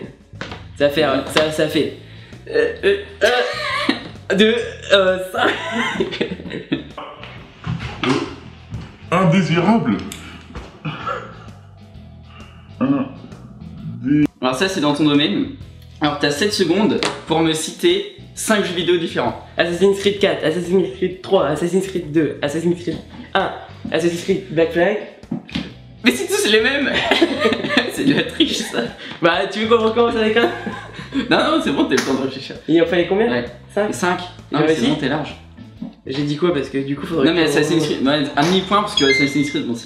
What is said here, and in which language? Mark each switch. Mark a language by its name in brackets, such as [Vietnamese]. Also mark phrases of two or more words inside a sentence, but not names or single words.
[French] Ça fait. Ça fait. 2, 5. Indésirable. Alors, ça, c'est dans ton domaine. Alors, t'as 7 secondes pour me citer 5 jeux vidéo différents. Assassin's Creed 4, Assassin's Creed 3, Assassin's Creed 2, Assassin's Creed 1, Assassin's Creed Black Flag. Mais c'est tous les mêmes. C'est de la triche, ça. Bah, tu veux qu'on recommence avec un? Non, c'est bon, t'as le temps de réfléchir. Il en fallait combien? Ouais. 5. 5. Non, mais c'est bon, t'es large. J'ai dit quoi? Parce que du coup, faudrait. Non, mais Assassin's Creed, ouais, un demi-point parce que Assassin's Creed, bon, c'est.